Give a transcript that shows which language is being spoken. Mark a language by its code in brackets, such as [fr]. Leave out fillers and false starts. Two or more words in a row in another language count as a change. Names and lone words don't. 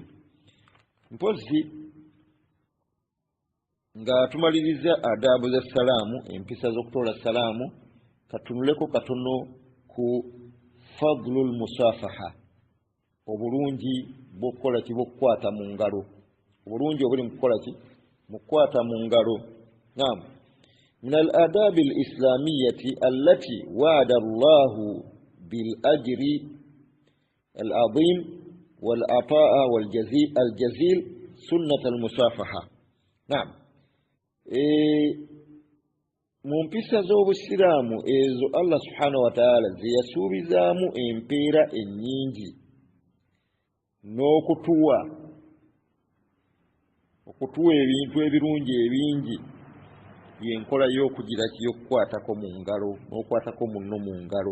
[lg] Mpozi nga tumaliriza adabu za salaamu, empisa z'okutoola salaamu, katunuleko katono ku [ar] فضل المصافحة, [lg] obulungi bw'okukola ki? Bw'okukwata mu ngalo. Obulungi obuli mu kukola ki? Mu kukwata mu ngalo. Naam. [ar] من الآداب الإسلامية التي وعد الله بالأجر العظيم والعطاء الجزيل سنة المصافحة. [lg] Naam. Mu mpisa z'obusiraamu ezo Allah [ar] سبحانه وتعالى [lg] ze yasuubizaamu empeera ennyingi n'okutuwa ebintu ebirungi ebingi, yenkola y'okugira y'okukwatako mu ngalo, n'okwatako munno mu ngalo.